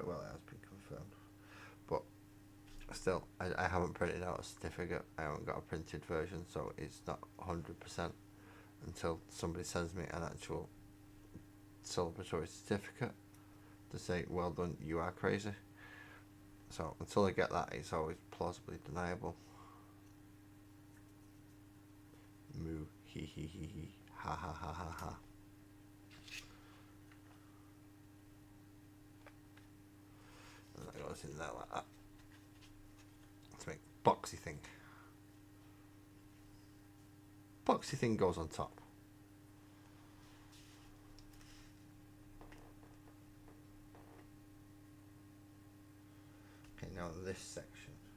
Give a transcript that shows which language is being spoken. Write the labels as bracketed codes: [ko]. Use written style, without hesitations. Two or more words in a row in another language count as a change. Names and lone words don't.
[en] Well, it has been confirmed. But still, I haven't printed out a certificate. I haven't got a printed version, so it's not 100% until somebody sends me an actual celebratory certificate to say, well done, you are crazy. So until I get that, it's always plausibly deniable. Moo, hee hee hee hee, ha ha ha ha ha. And that goes in there like that. Let's make boxy thing. Boxy thing goes on top. Okay, now this section.